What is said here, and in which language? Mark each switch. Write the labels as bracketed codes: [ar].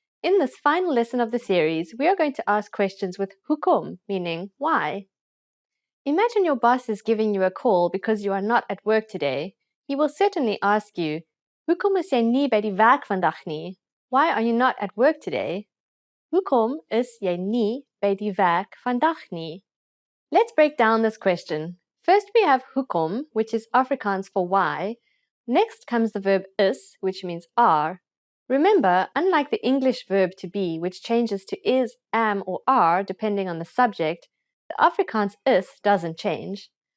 [en] In this final lesson of the series, we are going to ask questions with hoekom, meaning why. Imagine your boss is giving you a call because you are not at work today. He will certainly ask you, [af] hoekom is jy nie by die werk vandag nie? [en] Why are you not at work today? [af] Hoekom is jy nie by die werk vandag nie? [en] Let's break down this question. First we have hoekom, which is Afrikaans for why. Next comes the verb is, which means are. Remember, unlike the English verb to be, which changes to is, am, or are depending on the subject, the Afrikaans is doesn't change.